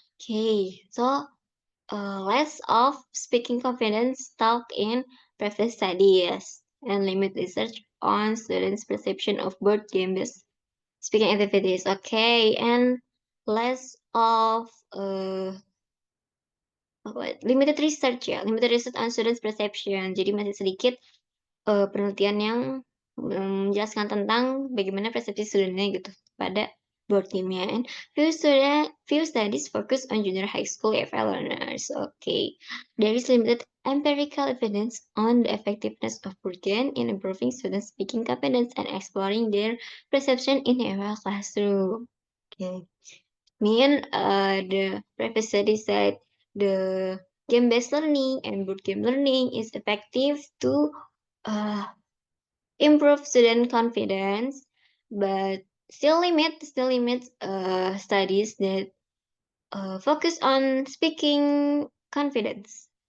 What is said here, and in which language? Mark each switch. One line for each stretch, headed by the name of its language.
English: Okay, so less of speaking confidence talk in previous studies and limit research on students' perception of board game-based speaking activities. Okay, and less of limited research on students' perception.
Indonesian: Jadi masih sedikit penelitian yang menjelaskan tentang bagaimana persepsi studentnya gitu pada board game-nya.
English: And few studies focus on junior high school EFL learners. Okay, there is limited empirical evidence on the effectiveness of board game in improving students' speaking confidence and exploring their perception in EFL classroom. Okay, the previous study said the game-based learning and board game learning is effective to uh, improve student confidence, but still limits studies that focus on speaking confidence.